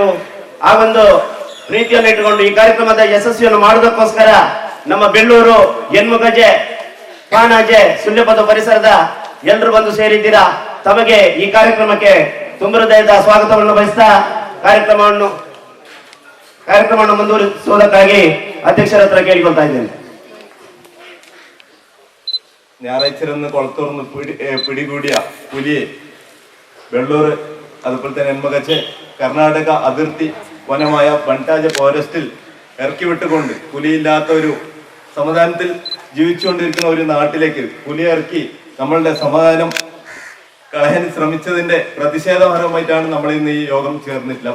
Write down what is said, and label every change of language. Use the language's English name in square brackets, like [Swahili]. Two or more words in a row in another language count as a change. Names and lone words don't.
[Kannada] ಆ ಒಂದು ಪ್ರೀತಿಯನ್ನು ಇಟ್ಟುಕೊಂಡು ಈ ಕಾರ್ಯಕ್ರಮದ ಯಶಸ್ವಿಯನ್ನು ಮಾಡುವುದಕ್ಕೋಸ್ಕರ ನಮ್ಮ ಬೆಳ್ಳೂರು, ಹೆಣ್ಮುಗಜೆ, ಕಾಣಾಜೆ, ಸುಳ್ಯಪದ ಪರಿಸರದ ಎಲ್ಲರೂ ಬಂದು ಸೇರಿದ್ದೀರಾ. ತಮಗೆ ಈ ಕಾರ್ಯಕ್ರಮಕ್ಕೆ ತುಂಬ ಹೃದಯದ ಸ್ವಾಗತವನ್ನು ಬಯಸ್ತಾ ಕಾರ್ಯಕ್ರಮವನ್ನು ಮುಂದುವರಿಸುವುದಕ್ಕಾಗಿ ಅಧ್ಯಕ್ಷರ ಹತ್ರ ಕೇಳಿಕೊಳ್ತಾ ಇದ್ದೇನೆ. [Malayalam] ഞായറാഴ്ചയിലൊന്ന് കുളത്തൂർന്ന് പിടികൂടിയ പുലിയെ വെള്ളൂർ അതുപോലെ തന്നെ നെന്മകച്ച് കർണാടക അതിർത്തി വനമായ ബണ്ടാജ ഫോറസ്റ്റിൽ ഇറക്കി വിട്ടുകൊണ്ട് പുലിയില്ലാത്ത ഒരു സമാധാനത്തിൽ ജീവിച്ചുകൊണ്ടിരിക്കുന്ന ഒരു നാട്ടിലേക്ക് പുലിയെ ഇറക്കി നമ്മളുടെ സമാധാനം കളയാൻ ശ്രമിച്ചതിന്റെ പ്രതിഷേധപരമായിട്ടാണ് നമ്മൾ ഇന്ന് ഈ യോഗം ചേർന്നിട്ടില്ല.